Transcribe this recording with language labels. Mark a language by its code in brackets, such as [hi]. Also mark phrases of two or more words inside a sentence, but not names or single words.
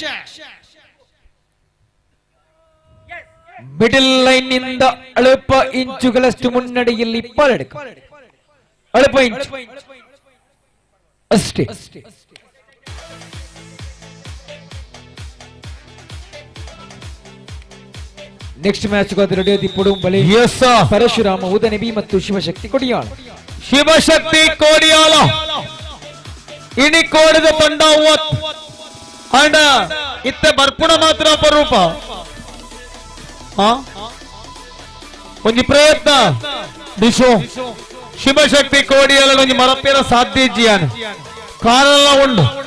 [kn] ಮಿಡಲ್ ಲೈನ್ ನಿಂದ ಅಲ್ಪ ಇಂಚುಗಳಷ್ಟು ಮುನ್ನಡೆಯಲ್ಲಿ ಪಾಲಡಿಕ. ಅಲ್ಪ ಇಂಚು ಅಷ್ಟೇ. [en] next match ready [kn] ಪುಡುಂಬಳಿ ಪರಶುರಾಮ ಉದನೆ ಬಿ ಮತ್ತು ಶಿವಶಕ್ತಿ ಕೊಡಿಯಾಳ. [tcy] ಶಿವಶಕ್ತಿ ಕೋಡಿಯಾಳ ಇನಿ ಕೋಡಿದ ತಂಡ ಅಂಡ ಇತ್ತೆ ಬರ್ಪುಣ ಮಾತ್ರ ಅಪರೂಪ. ಒಂಜಿ ಪ್ರಯತ್ನ ಡಿಶೋ ಶಿವಶಕ್ತಿ ಕೋಡಿಯಾಳ ಒಂಜಿ ಮರಪೇರ ಸಾಧ್ಯ ಇಜ್ಜಿಯಾನ ಕಾರಣ ಉಂಡು.